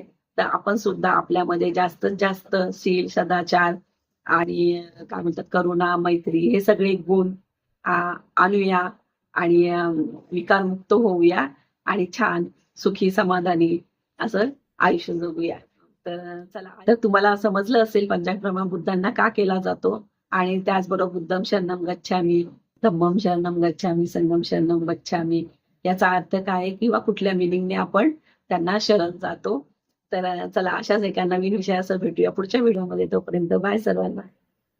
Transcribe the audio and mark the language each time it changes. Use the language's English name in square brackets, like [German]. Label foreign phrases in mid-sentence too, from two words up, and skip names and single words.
[Marathi] तर आपण सुद्धा आपल्यामध्ये जास्तीत जास्त शील, सदाचार आणि काय म्हणतात करुणा, मैत्री हे सगळे गुण आणूया आणि विकारमुक्त होऊया आणि छान सुखी समाधानी असं आयुष्य जगूया. तर चला, तर तुम्हाला समजलं असेल पंचांग प्रणाम बुद्धांना का केला जातो आणि त्याचबरोबर [Pali] बुद्धं शरणं गच्छामि, धम्मं शरणं गच्छामि, संघं शरणं गच्छामि [Marathi] याचा अर्थ काय किंवा कुठल्या मिनिंगने आपण त्यांना शरण जातो. तर चला, अशाच एका नवीन विषयासह भेटूया पुढच्या व्हिडिओमध्ये. तोपर्यंत बाय सर्वांना.